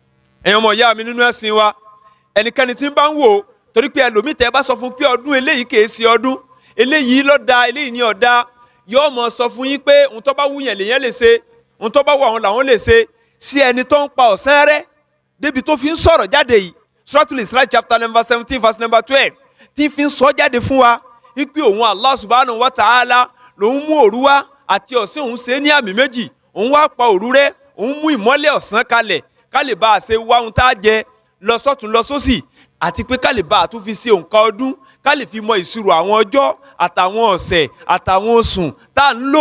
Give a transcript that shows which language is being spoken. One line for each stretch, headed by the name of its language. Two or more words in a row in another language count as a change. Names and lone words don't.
Yoruba: ẹ̀yin ọmọ ìyá mi nínú ẹ̀sìn wa ẹnikẹ́ni tí ń bá ń wò torí pé ẹlòmíì tẹ́ bá sọ fún pé ọdún eléyìí kìí ṣe ọdún, eléyìí ló da, eléyìí ni ọ̀dà, yóò mọ sọ fún yín pé ohun tó bá wù yẹn lèyàn lè ṣe, ohun tó bá wù àwọn làwọn lè ṣe, sí ẹni tó ń pa ọ̀sán rẹ́ débi tó fi ń sọ̀rọ̀ jáde yìí. Suratul Isra
English: chapter number 17 verse number 12
Yoruba: tí fi ń sọ jáde fún wa wípé òun Allah
Arabic: سبحانه وتعالى
Yoruba: lòun mú òru wá àti ọ̀sán òun ṣe ní àmì méjì, òun wá pa òru rẹ́, òun mú ìmọ́lẹ̀ ọ̀sán kalẹ̀ ká lè bá a ṣe wá ohun tá a jẹ lọ sọ́tún lọ sósì, àti pé ká lè bá a tún fi ṣe òǹkà ọdún, ká lè fi mọ ìṣirò àwọn ọjọ́ àtàwọn ọ̀sẹ̀ àtàwọn oṣù tá à ń lò.